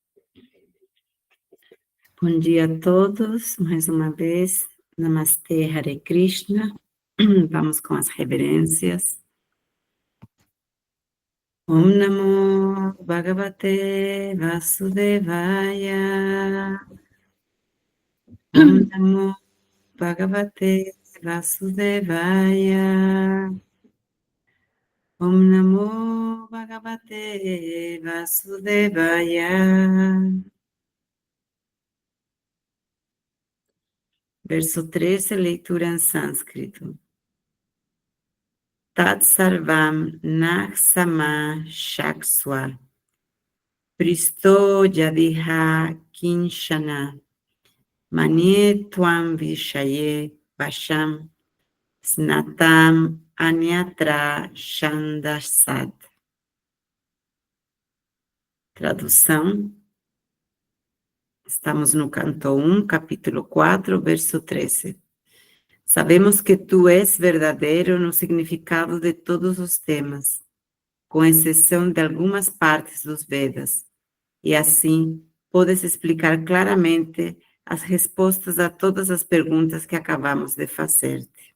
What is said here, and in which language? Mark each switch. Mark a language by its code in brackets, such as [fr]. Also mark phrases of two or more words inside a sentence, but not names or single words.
[pt] Bom dia a todos, mais uma vez. Namastê, Hare Krishna. Vamos com as reverências. [sa] Om Namo Bhagavate Vasudevaya. Om Namo Bhagavate Vasudevaya. Om Namo Bhagavate Vasudevaya. [pt] Verso 13, leitura em sânscrito. [sa] Tat sarvam naksama shakswa pristo yadiha kinshana manye tvam vishaye vasham snatam anyatra shandasat. [pt] Tradução. Estamos no canto 1, capítulo 4, verso 13. Sabemos que tu és verdadeiro no significado de todos os temas, com exceção de algumas partes dos Vedas, e assim podes explicar claramente as respostas a todas as perguntas que acabamos de fazer-te.